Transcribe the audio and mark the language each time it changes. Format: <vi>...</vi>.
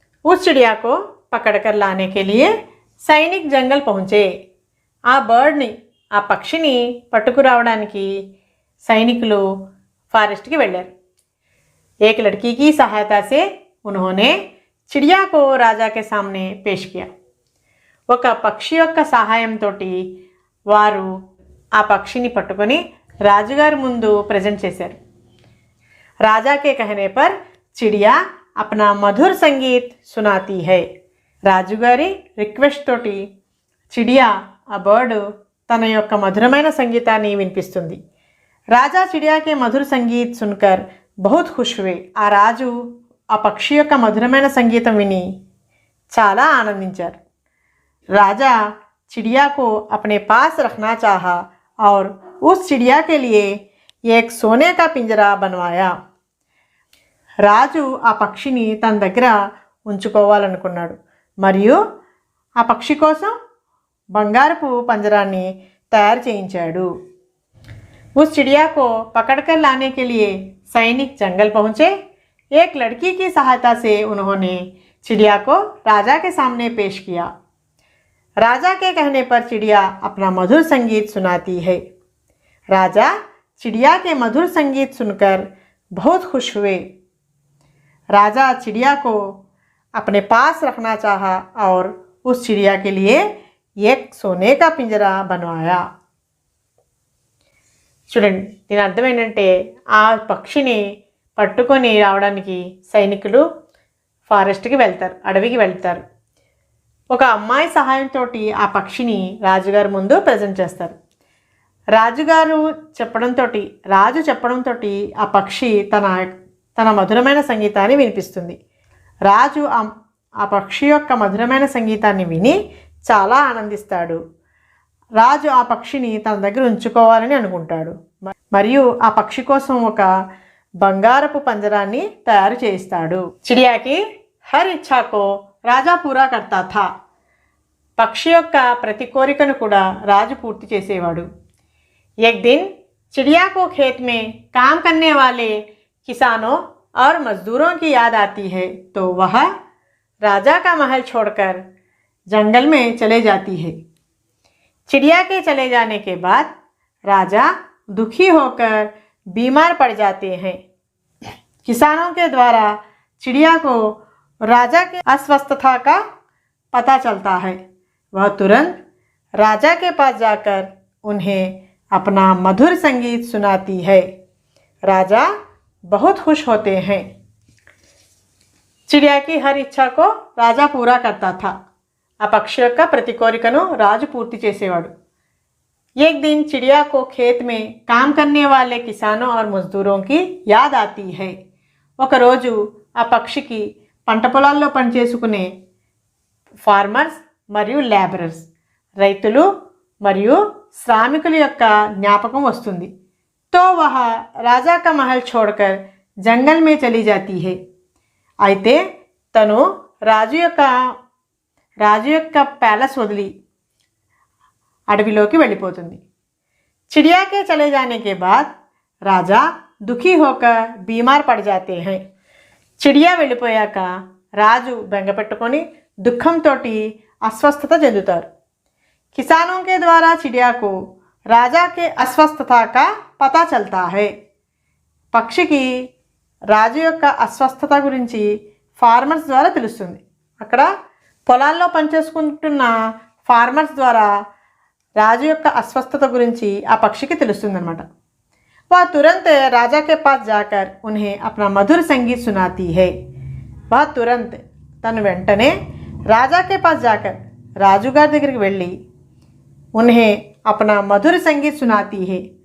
<hi>उस चिड़िया को पकड़कर लाने के लिए सैनिक जंगल पहुँचे.</hi> <te>ఆ బర్డ్ని ఆ పక్షిని పట్టుకురావడానికి సైనికులు ఫారెస్ట్కి వెళ్ళారు.</te> <hi>एक लड़की की सहायता से उन्होंने चिड़िया को राजा के सामने पेश किया.</hi> <te>ఒక పక్షి యొక్క సహాయంతో వారు ఆ పక్షిని పట్టుకొని రాజుగారి ముందు ప్రజెంట్ చేశారు.</te> <hi>राजा के कहने पर चिड़िया अपना मधुर संगीत सुनाती है.</hi> <te>రాజుగారి రిక్వెస్ట్ తోటి చిడియా ఆ బర్డ్ తన యొక్క మధురమైన సంగీతాన్ని వినిపిస్తుంది.</te> <hi>రాజా చిడియా కే మధుర సంగీత్ సున్కర్ बहुत खुश हुए.</hi> <te>ఆ రాజు ఆ పక్షి యొక్క మధురమైన సంగీతం విని చాలా ఆనందించారు.</te> <hi>రాజా चिड़िया को अपने पास रखना चाहा और उस चिड़िया के लिए एक सोने का पिंजरा बनवाया.</hi> <te>రాజు ఆ పక్షిని తన దగ్గర ఉంచుకోవాలనుకున్నాడు మరియు ఆ పక్షి కోసం బంగారపు పంజరాన్ని తయారు చేయించాడు.</te> <hi>उस चिड़िया को पकड़कर लाने के लिए सैनिक जंगल पहुँचे. एक लड़की की सहायता से उन्होंने चिड़िया को राजा के सामने पेश किया. राजा के कहने पर चिड़िया अपना मधुर संगीत सुनाती है. राजा चिड़िया के मधुर संगीत सुनकर बहुत खुश हुए. राजा चिड़िया को अपने पास रखना चाहा और उस चिड़िया के लिए एक सोने का पिंजरा बनवाया.</hi> <te>చూడండి, దీని అర్థం ఏంటంటే ఆ పక్షిని పట్టుకొని రావడానికి సైనికులు ఫారెస్ట్కి వెళ్తారు, అడవికి వెళ్తారు. ఒక అమ్మాయి సహాయంతో ఆ పక్షిని రాజుగారి ముందు ప్రజెంట్ చేస్తారు. రాజు చెప్పడంతో ఆ పక్షి తన మధురమైన సంగీతాన్ని వినిపిస్తుంది. రాజు ఆ పక్షి యొక్క మధురమైన సంగీతాన్ని విని చాలా ఆనందిస్తాడు. రాజు ఆ పక్షిని తన దగ్గర ఉంచుకోవాలని అనుకుంటాడు మరియు ఆ పక్షి కోసం ఒక బంగారపు పంజరాన్ని తయారు చేయిస్తాడు.</te> <hi>చిడియాకి హర్ ఇచ్ఛాకో రాజా పూరా కర్తా థా.</hi> <te>పక్షి యొక్క ప్రతి కోరికను కూడా రాజు పూర్తి చేసేవాడు.</te> <hi>एक दिन चिड़िया को खेत में काम करने वाले किसानों और मजदूरों की याद आती है तो वह राजा का महल छोड़कर जंगल में चले जाती है. चिड़िया के चले जाने के बाद राजा दुखी होकर बीमार पड़ जाते हैं. किसानों के द्वारा चिड़िया को राजा की अस्वस्थता का पता चलता है। वह तुरंत राजा के पास जाकर उन्हें अपना मधुर संगीत सुनाती है। राजा बहुत खुश होते हैं। चिड़िया की हर इच्छा को राजा पूरा करता था।</hi> <te>ఆ పక్షి యొక్క ప్రతి కోరికను రాజు పూర్తి చేసేవాడు।</te> <hi>एक दिन चिड़िया को खेत में काम करने वाले किसानों और मजदूरों की याद आती है।</hi> <te>ఒక రోజు ఆ పక్షికి పంట పొలాల్లో పనిచేసుకునే ఫార్మర్స్ మరియు లేబరర్స్ రైతులు మరియు శ్రామికుల యొక్క జ్ఞాపకం వస్తుంది।</te> <hi>तो वह राजा का महल छोड़कर जंगल में चली जाती है।</hi> <te>అయితే తను రాజు యొక్క ప్యాలెస్ వదిలి అడవిలోకి వెళ్ళిపోతుంది।</te> <hi>चिड़िया के चले जाने के बाद राजा दुखी होकर बीमार पड़ जाते हैं।</hi> <te>चिड़िया వెళ్ళిపోయాక రాజు బెంగ పెట్టుకొని దుఃఖంతోటి అస్వస్థత చెందుతారు।</te> <hi>किसानों के द्वारा चिड़िया को राजा के अस्वस्थता का पता चलता है।</hi> <te>పక్షికి రాజు యొక్క అస్వస్థత గురించి ఫార్మర్స్ ద్వారా తెలుస్తుంది। అక్కడ పొలాల్లో పనిచేసుకుంటున్న ఫార్మర్స్ ద్వారా రాజు యొక్క అస్వస్థత గురించి ఆ పక్షికి తెలుస్తుందన్నమాట।</te> <hi>वह तुरंत राजा के पास जाकर उन्हें अपना मधुर संगीत सुनाती है। वह तुरंत तनु</hi> <te>వెంటనే</te> <hi>राजा के पास जाकर</hi> <te>రాజుగారి దగ్గరికి వెళ్ళి</te> <hi>उन्हें अपना मधुर संगीत सुनाती है।</hi>